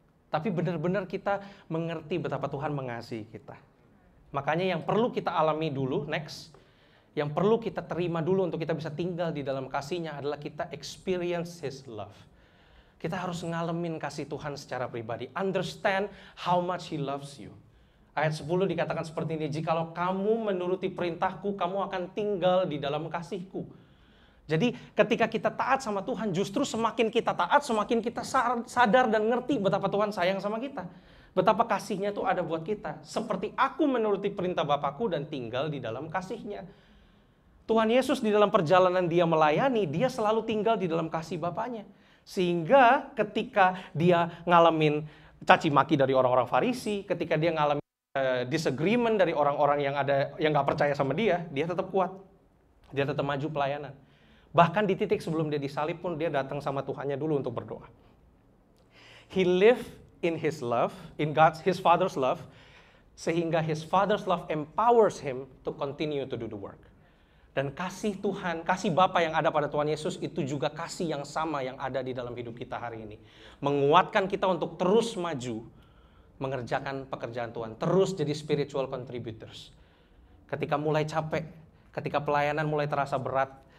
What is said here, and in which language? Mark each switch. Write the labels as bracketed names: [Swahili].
[Indonesian] Tapi benar-benar kita mengerti betapa Tuhan mengasihi kita. Makanya yang perlu kita alami dulu, next. Yang perlu kita terima dulu untuk kita bisa tinggal di dalam kasih-Nya adalah kita [English] experience His love. [Indonesian] Kita harus ngalamin kasih Tuhan secara pribadi. [English] Understand how much He loves you. [Indonesian] Ayat 10 dikatakan seperti ini, jikalau kamu menuruti perintahku, kamu akan tinggal di dalam kasih-Ku. Jadi ketika kita taat sama Tuhan, justru semakin kita taat, semakin kita sadar dan ngerti betapa Tuhan sayang sama kita. Betapa kasih-Nya itu ada buat kita. Seperti aku menuruti perintah Bapakku dan tinggal di dalam kasih-Nya. Tuhan Yesus di dalam perjalanan dia melayani, dia selalu tinggal di dalam kasih Bapaknya. Sehingga ketika dia ngalamin caci maki dari orang-orang Farisi, ketika dia ngalamin disagreement dari orang-orang yang gak percaya sama dia tetap kuat. Dia tetap maju pelayanan. Bahkan di titik sebelum dia disalib pun dia datang sama Tuhannya dulu untuk berdoa. [English] He lived in His love, in His Father's love, sehingga His Father's love empowers Him to continue to do the work. [Indonesian] Dan kasih Tuhan, kasih Bapa yang ada pada Tuhan Yesus itu juga kasih yang sama yang ada di dalam hidup kita hari ini. Menguatkan kita untuk terus maju, mengerjakan pekerjaan Tuhan, terus jadi [English] spiritual contributors. [Indonesian] Ketika mulai capek, ketika pelayanan mulai terasa berat,